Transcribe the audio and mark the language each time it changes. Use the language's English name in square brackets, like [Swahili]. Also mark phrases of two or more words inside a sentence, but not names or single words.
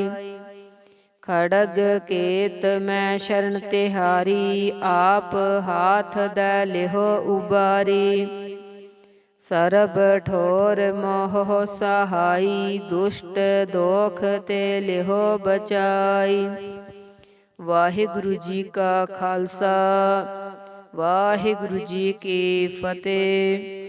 [Braj] खड़ग केत मैं शरण तिहारी, आप हाथ दे लिहो उबारी। सरब ठोर मोह सहाई, दुष्ट दोख ते लिहो बचाई। [Punjabi] ਵਾਹਿਗੁਰੂ ਜੀ ਕਾ ਖ਼ਾਲਸਾ, ਵਾਹਿਗੁਰੂ ਜੀ ਕੀ ਫ਼ਤਹਿ।